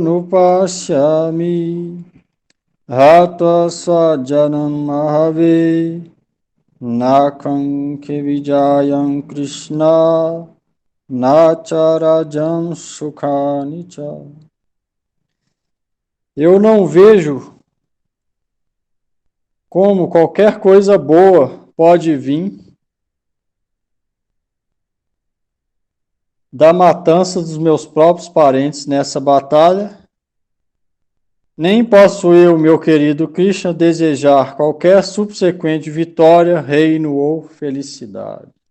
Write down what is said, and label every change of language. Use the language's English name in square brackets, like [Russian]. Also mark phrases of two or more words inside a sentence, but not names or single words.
[Sanskrit] अनुपश्यामि हत्वा स्वजनम् आहवे नकाङ्क्षे विजयं कृष्ण नचराज्यं सुखानिच. [Portuguese] Eu não vejo como qualquer coisa boa pode vir da matança dos meus próprios parentes nessa batalha, nem posso eu, meu querido Krishna, desejar qualquer subsequente vitória, reino ou felicidade.